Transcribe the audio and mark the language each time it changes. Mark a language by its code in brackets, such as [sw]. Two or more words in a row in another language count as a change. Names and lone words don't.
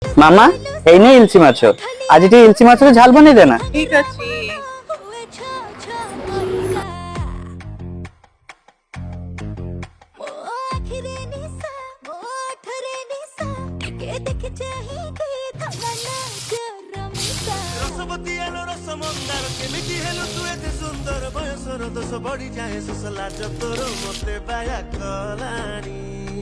[bn] মামা, এই নে ইলচি মাছ। আজ এটি ইলচি মাছের ঝাল বানিয়ে দে না। ঠিক আছে। [or] ରସବତୀ ଆଲୋ ରସ ମନ୍ଦାର କେମିତି ହେଲୁ ତୁ ଏତେ ସୁନ୍ଦର ବୟସର ଦୋଷ ବଢି ଯାଏ ଶୋଷ ଲାଜ ତୋର ମତେ ବାୟା କଲାଣି।